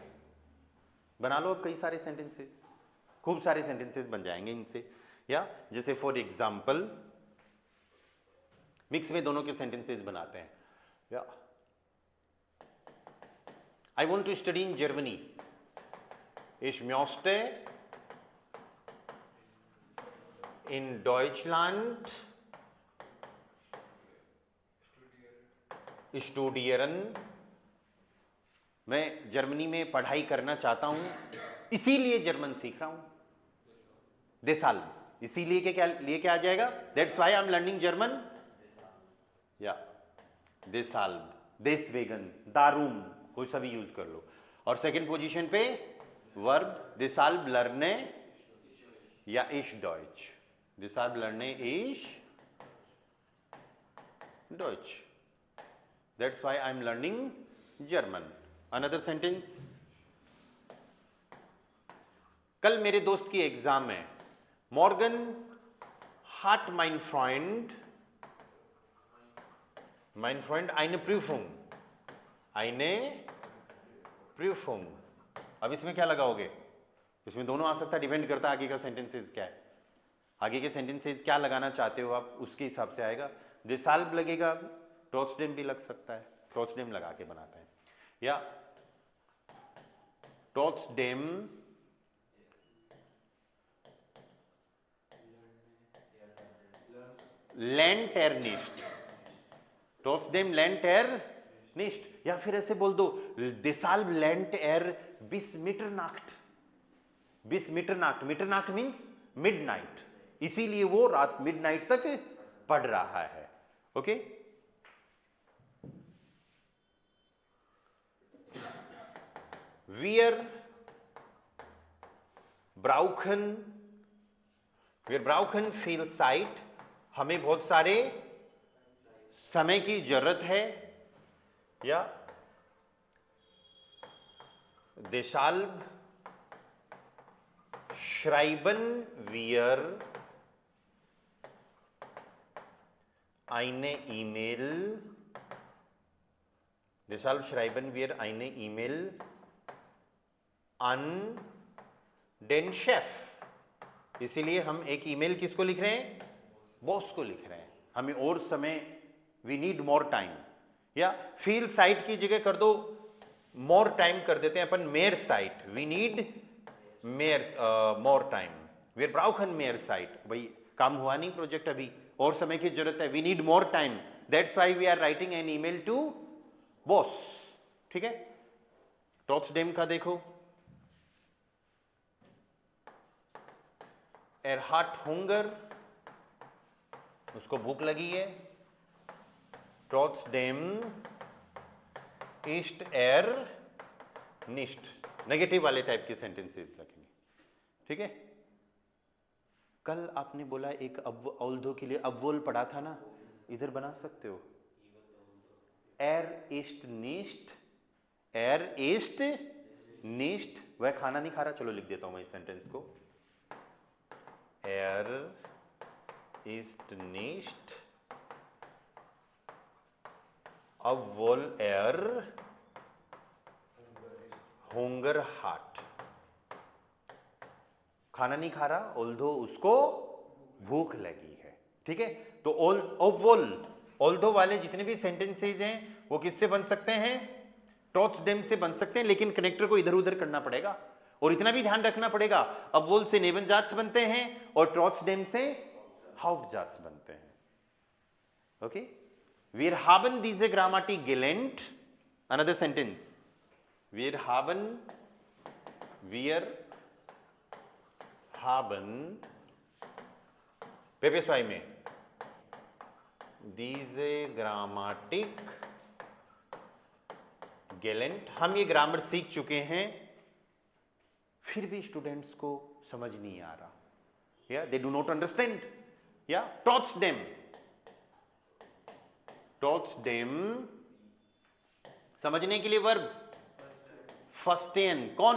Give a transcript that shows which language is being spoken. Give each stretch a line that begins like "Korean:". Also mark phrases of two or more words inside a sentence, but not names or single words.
Hindi: बना लो अब कई सारे सेंटेंसेस, खूब सारे सेंटेंसेस बन जाएंगे इनसे। या जैसे
English: for example
Hindi: मिक्स में दोनों के सेंटेंसेस बनाते हैं।
English: या I want to study in Germany,
German: ich möchte in Deutschland studieren,
Hindi: मैं जर्मनी में पढ़ाई करना चाहता हूं, इसीलिए जर्मन सीख रहा हूं। देसाल्ब, इसीलिए के क्या आ जाएगा?
English: That's why I am learning German,
Hindi: या
German: deshalb, deswegen, darum,
Hindi: कोई सा भी यूज कर लो। और सेकंड पोजीशन पे वर्ब
German: deshalb lerne या ich Deutsch, deshalb lerne ich Deutsch,
English: That's why I am learning German.
Hindi: अनदर सेंटेंस, कल मेरे दोस्त की एग्जाम है।
German: मॉर्गन hat mein Freund eine Prüfung, eine Prüfung।
Hindi: अब इसमें क्या लगाओगे? इसमें दोनों आ सकता है, डिपेंड करता है आगे का सेंटेंसेस क्या है, आगे के सेंटेंसेस क्या लगाना चाहते हो आप, उसके हिसाब से आएगा। देसाल्ब लगेगा, ट्रॉट्सडेम भी लग सकता है, ट्रॉट्सडेम लगा के बनाते हैं, या ट्रॉट्सडेम
German: lernt er nicht, trotzdem lernt er nicht,
Hindi: या फिर ऐसे बोल दो
German: deshalb lernt er bis Mitternacht, bis Mitternacht, Mitternacht
English: means midnight,
Hindi: इसीलिए वो रात मिडनाइट तक पढ़ रहा है। ओके,
German: wir brauchen viel Zeit,
Hindi: हमें बहुत सारे समय की जरूरत है, या
German: देसाल्ब schreiben wir eine E-Mail, deshalb schreiben wir eine E-Mail an den Chef,
Hindi: इसीलिए हम एक ईमेल किसको लिख रहे हैं? बॉस को लिख रहे हैं, हमें और समय,
English: We need more time,
Hindi: या
German: viel Zeit
Hindi: की जगह कर दो
English: more time
Hindi: कर देते हैं अपन,
German: mehr Zeit,
English: We need mehr more time,
German: wir brauchen mehr Zeit,
Hindi: भाई काम हुआ नहीं प्रोजेक्ट अभी, और समय की जरूरत है,
English: We need more time, that's why we are writing an email to boss.
Hindi: ठीक है, ट्रॉट्सडेम का देखो,
German: er hat Hunger,
Hindi: उसको भूख लगी है,
German: trotzdem ist er nicht,
Hindi: नेगेटिव वाले टाइप के सेंटेंसेस लगेंगे। ठीक है, कल आपने बोला एक ऑल्दो के लिए अव्वल पढ़ा था ना, इधर बना सकते हो,
German: er ist nicht,
Hindi: वह खाना नहीं खा रहा, चलो लिख देता हूं मैं इस सेंटेंस को,
German: er ist nicht, obwohl er Hunger hat,
Hindi: खाना नहीं खा रहा ऑल्दो उसको भूख लगी है। ठीक है, तो ऑल्दो वाले जितने भी सेंटेंसेज हैं वो किससे बन सकते हैं? ट्रॉट्सडेम से बन सकते हैं, लेकिन कनेक्टर को इधर उधर करना पड़ेगा, और इतना भी ध्यान रखना पड़ेगा, अव्वल से नेबनजात्स बनते हैं और ट्रॉट्सडेम से हाउप्टजात्स बनते हैं।
German: ओके, wir haben diese Grammatik gelernt,
English: another sentence,
German: wir haben
Hindi: पेपेस्वाई में
German: diese Grammatik gelernt,
Hindi: हम ये ग्रामर सीख चुके हैं, फिर भी स्टूडेंट्स को समझ नहीं आ रहा, या
English: they do not understand,
Hindi: या ट्रॉट्सडेम समझने के लिए वर्ब फर्स्टेन, कौन?